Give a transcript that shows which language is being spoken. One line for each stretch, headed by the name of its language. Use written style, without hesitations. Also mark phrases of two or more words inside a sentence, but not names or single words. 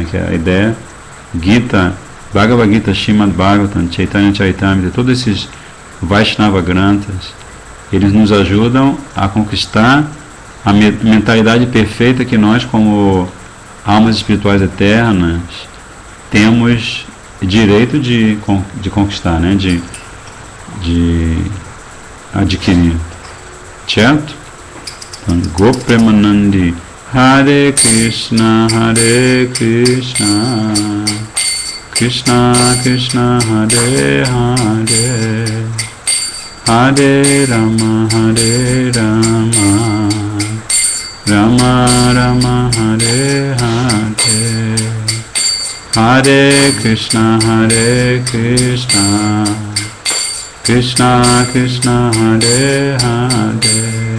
Portuguese: Que é a ideia Gita, Bhagavad Gita, Srimad Bhagavatam, Chaitanya Charitamrita, todos esses
Sanskrit: Vaishnava Granthas,
Portuguese: eles nos ajudam a conquistar a mentalidade perfeita que nós, como almas espirituais eternas, temos direito de conquistar, né? De adquirir, certo? Então,
Sanskrit: Gopremanandi, Hare Krishna, Krishna Krishna, Hare Hare, Hare Rama, Rama Rama, Hare Hare, Hare Krishna, Krishna Krishna, Hare Hare,